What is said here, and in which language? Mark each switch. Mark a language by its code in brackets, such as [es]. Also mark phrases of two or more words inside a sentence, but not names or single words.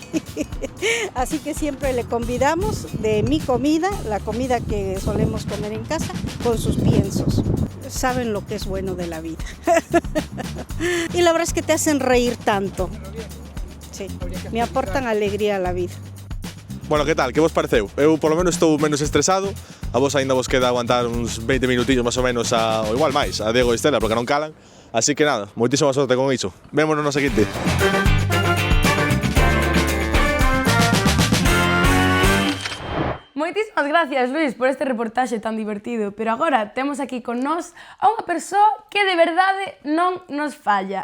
[es] Así que siempre le convidamos de mi comida, la comida que solemos comer en casa, con sus piensos. Saben lo que es bueno de la vida. Y la verdad es que te hacen reír tanto. Sí, me aportan alegría a la vida. Bueno, que tal? [gl] Que vos pareceu? Eu, [es] por lo menos, [gl] estou menos estresado. A vos ainda vos queda aguantar uns 20 minutillos máis ou menos, ou igual máis, a Diego e Estela, porque non calan. Así que nada, moitísima sorte con iso. Vémonos no seguinte. Moitísimas gracias, Luís, por este reportaxe tan divertido, pero agora temos aquí con nós a unha persoa que de verdade non nos falla.